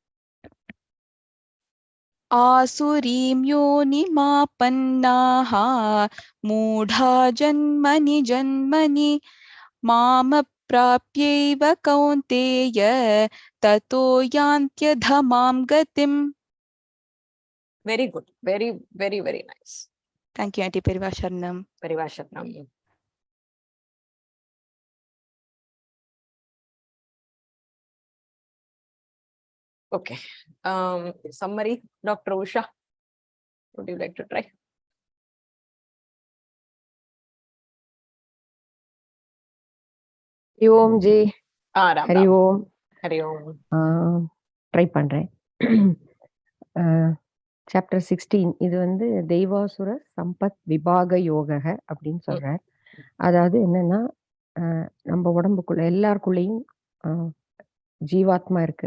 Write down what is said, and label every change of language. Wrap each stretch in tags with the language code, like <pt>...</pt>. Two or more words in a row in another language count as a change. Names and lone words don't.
<sa>आसुरीं योनिमापन्नाः मूढा जन्मनि जन्मनि मामप्राप्यैव कौन्तेय ततो यान्त्यधमां गतिम्</sa> <en>Very good. Very, very, very nice. Thank you, Auntie Perivasharanam. Perivasharanam. Okay. Summary, Dr. Usha, would you like to try?</en> <sa>ஹரி ஓம் ஜி. Ram ஹரி Ram. ஓம். हरि ॐ.</sa> <ta>ட்ரை பண்றேன். சாப்டர் 16 இது வந்து</ta> <sa>தெய்வாசுர சம்பத் விபாக யோக</sa> <ta>அப்படின்னு சொல்றார். அதாவது என்னன்னா நம்ம உடம்புக்குள்ள எல்லாருக்குள்ளேயும் ஜீவாத்மா இருக்கு.</ta>